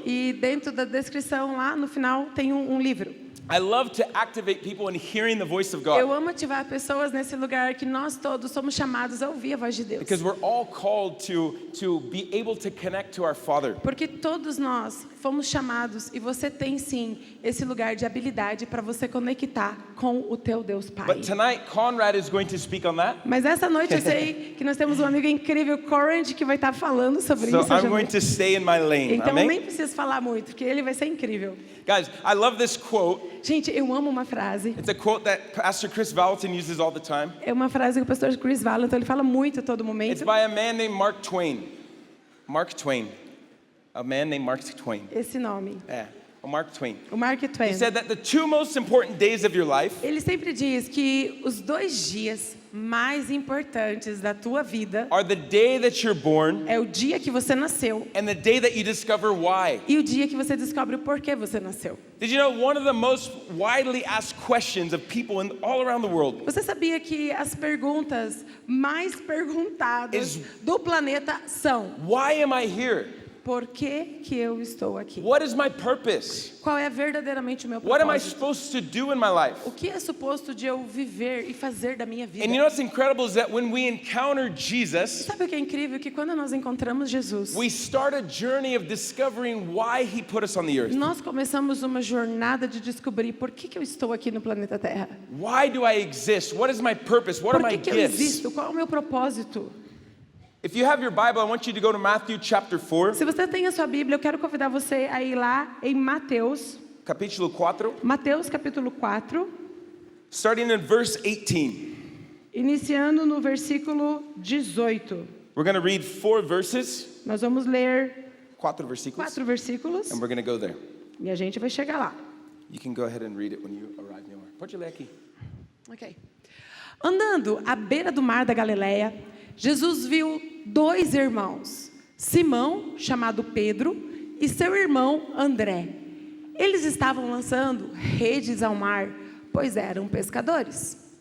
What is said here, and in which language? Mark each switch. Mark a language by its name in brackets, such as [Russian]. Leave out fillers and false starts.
[Portuguese] E dentro da descrição lá, no final, tem um livro. [English] I love to activate people in hearing the voice of God. [Portuguese] Eu amo ativar pessoas nesse lugar que nós todos somos chamados a ouvir a voz de Deus. [English] Because we're all called to be able to connect to our Father. [Portuguese] Porque todos nós fomos chamados e você tem sim esse lugar de habilidade para você conectar com o teu Deus Pai. [English] But tonight, Conrad is going to speak on that. [Portuguese] Mas essa noite eu sei que nós temos um amigo incrível, Conrad, que vai estar falando sobre [English] So [Portuguese] isso hoje [English] I'm [Portuguese] à [English] going [Portuguese] noite. [English] to stay in my lane. [Portuguese] Então Amém? nem preciso falar muito, porque ele vai ser incrível. [English] Guys, I love this quote. [Portuguese] Gente, eu amo uma frase. [English] It's a quote that Pastor Chris Valentin uses all the time. [Portuguese] É uma frase que o pastor Chris Valentin ele fala muito a todo [English] It's [Portuguese] momento. [English] by a man named Mark Twain. Mark Twain. A man named Mark Twain. [Portuguese] Esse nome, [English] Yeah, Mark Twain. [Portuguese] o Mark Twain. [English] He said that the two most important days of your life [Portuguese] Ele sempre diz que os 2 dias mais importantes da tua vida [English] are the day that you're born [Portuguese] é o dia que você nasceu [English] and the day that you discover why. [Portuguese] e o dia que você descobre o porquê você nasceu. [English] Did you know one of the most widely asked questions of people all around the world [Portuguese] Você sabia que as perguntas mais perguntadas do planeta são: [English] why am I here? [Portuguese] por que eu estou aqui? [English] What is my purpose? [Portuguese] Qual é verdadeiramente o meu [English] What am I [Portuguese] propósito? [English] supposed to do in my life? [Portuguese] O que é suposto de eu viver e fazer da minha vida? [English] And you know what's incredible is that when we encounter Jesus, [Portuguese] Sabe o que é incrível? Que quando nós encontramos Jesus, [English] we start a journey of discovering why he put us on the earth. [Portuguese] nós começamos uma jornada de descobrir por que eu estou aqui no planeta Terra. [English] Why do I exist? What is my purpose? What are [Portuguese] Por [English] my [Portuguese] que eu [English] gifts? [Portuguese] existo? Qual é o meu propósito? [English] If you have your Bible, I want you to go to Matthew chapter 4, [Portuguese] Se você tem a sua Bíblia, eu quero convidar você a ir lá em Mateus, capítulo 4, Mateus capítulo 4, [English] starting in verse 18. [Portuguese] iniciando no versículo 18. [English] We're going to read 4 verses, [Portuguese] Nós vamos ler 4 versículos, 4 versículos [English] and we're going to go there. [Portuguese] e a gente vai chegar lá. [English] You can go ahead and read it when you arrive near. [Portuguese] Pode ler aqui. Ok. Andando à beira do mar da Galileia, Jesus viu 2 irmãos, Simão, chamado Pedro, e seu irmão André. Eles estavam lançando redes ao mar, pois eram pescadores.